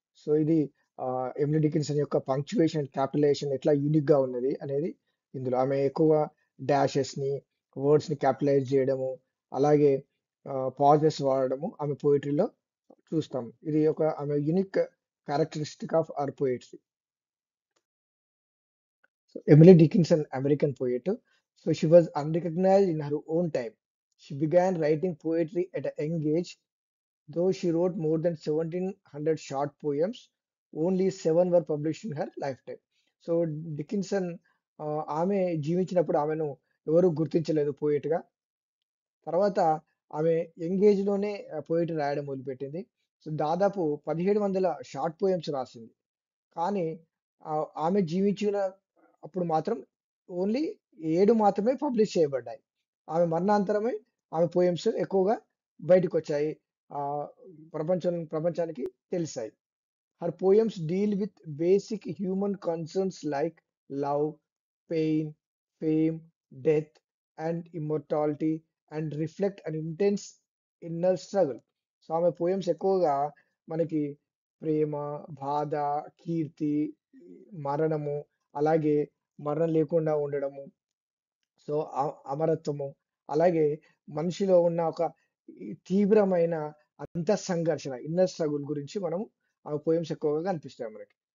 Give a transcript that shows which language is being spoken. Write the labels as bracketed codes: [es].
[te] So, ఇది Emily Dickinson యొక్క punctuation, capitalisation ఎట్లా యూనిక్‌గా ఉన్నది అనేది ఇందులో. ఆమె ఎక్కువగా డాషెస్‌ని, వర్డ్స్‌ని క్యాపిటలైజ్ చేయడము, అలాగే పాజెస్ వాడడము ఆమె పోయెట్రీలో చూస్తాం. ఇది ఒక ఆమె [en] Unique characteristic of her poetry. So Emily Dickinson, American poet. So she was unrecognized in her own time. She began writing poetry at a young age, though she wrote more than 1700 short poems. Only seven were published in her lifetime. [te] So Dickinson ఆమె జీవించినప్పుడు ఆమెను ఎవరు గుర్తించలేదు పోయిట్‌గా. తర్వాత ఆమె young ఏజ్‌లోనే poetry రాయడం మొదలుపెట్టింది. సో దాదాపు 1700 షార్ట్ పోయెమ్స్ రాసింది. కానీ ఆమె జీవించిన అప్పుడు మాత్రం ఓన్లీ 7 మాత్రమే పబ్లిష్ చేయబడ్డాయి. ఆమె మరణాంతరమే ఆమె పోయెమ్స్ ఎక్కువగా బయటికొచ్చాయి. ఆహ్, ప్రపంచానికి తెలిసాయి. [en] Her poems deal with basic human concerns like love, pain, fame, death, and immortality, and reflect an intense inner struggle. [te] So ఆమె పోయమ్స్ ఎక్కువగా మనకి ప్రేమ, బాధ, కీర్తి, మరణము, అలాగే మరణం లేకుండా ఉండడము, సో, అమరత్వము. అలాగే మనిషిలో ఉన్న ఒక ఈ తీవ్రమైన అంతఃసంఘర్షణ, ఇన్నర్ స్ట్రగుల్ గురించి మనం ఆ పోయెమ్స్ ఎక్కువగా కనిపిస్తాయి మనకి.